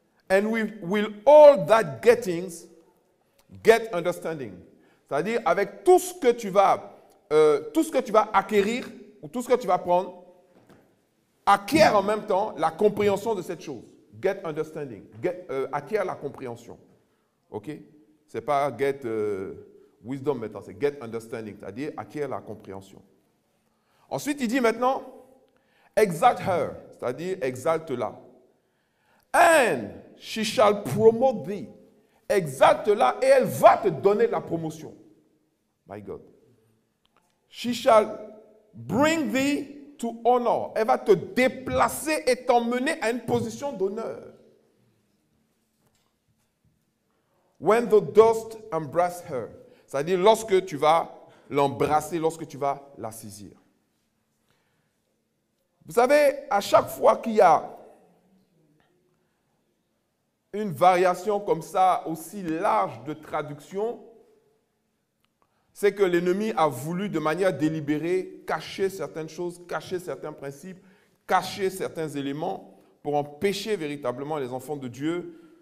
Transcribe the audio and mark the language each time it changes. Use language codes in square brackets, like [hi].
[en] And will all that gettings get understanding. [fr] C'est-à-dire avec tout ce que tu vas acquérir ou tout ce que tu vas prendre, acquiert en même temps la compréhension de cette chose. [en] Get understanding. [fr] Acquiert la compréhension. OK? Ce n'est pas [en] get wisdom [fr] maintenant, c'est [en] get understanding, [fr] c'est-à-dire acquiert la compréhension. Ensuite, il dit maintenant, [en] exalt her, [fr] c'est-à-dire exalte-la. [en] And she shall promote thee. [fr] Exalte-la et elle va te donner la promotion. [en] My God. She shall bring thee to honor. [fr] Elle va te déplacer et t'emmener à une position d'honneur. [en] When thou dost embrace her. [fr] C'est-à-dire lorsque tu vas l'embrasser, lorsque tu vas la saisir. Vous savez, à chaque fois qu'il y a une variation comme ça, aussi large de traduction, c'est que l'ennemi a voulu de manière délibérée cacher certaines choses, cacher certains principes, cacher certains éléments pour empêcher véritablement les enfants de Dieu.